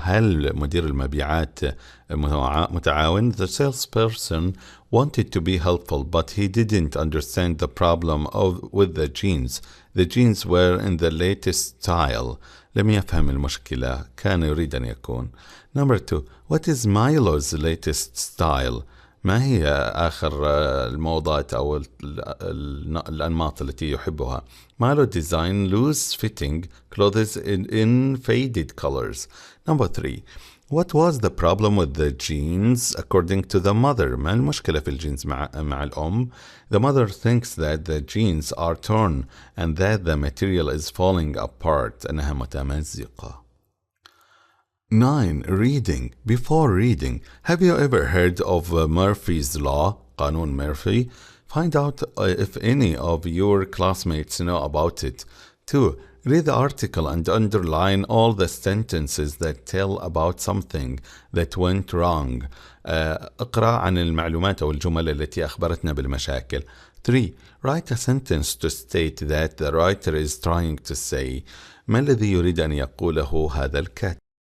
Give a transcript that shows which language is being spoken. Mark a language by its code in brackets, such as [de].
[ar] هل مدير المبيعات متعاون؟ [en] The salesperson wanted to be helpful, but he didn't understand the problem with the jeans. The jeans were in the latest style. [ar] لم يفهم المشكلة. كان يريد أن يكون. [en] Number 2. What is Milo's latest style? [ar] ما هي آخر الموضات أو الأنماط التي يحبها؟ [en] Milo design loose-fitting clothes in faded colors. Number 3. What was the problem with the jeans according to the mother? [ar] ما المشكلة في الجينز مع الأم؟ [en] The mother thinks that the jeans are torn and that the material is falling apart. [ar] أنها متمزقة. [en] 9. Reading. Before reading, have you ever heard of Murphy's Law? [ar] قانون ميرفي. [en] Find out if any of your classmates know about it. 2. Read the article and underline all the sentences that tell about something that went wrong. [ar] اقرأ عن المعلومات أو الجمل التي أخبرتنا بالمشاكل. [en] 3. Write a sentence to state that the writer is trying to say. [ar] ما الذي يريد أن يقوله هذا الكاتب؟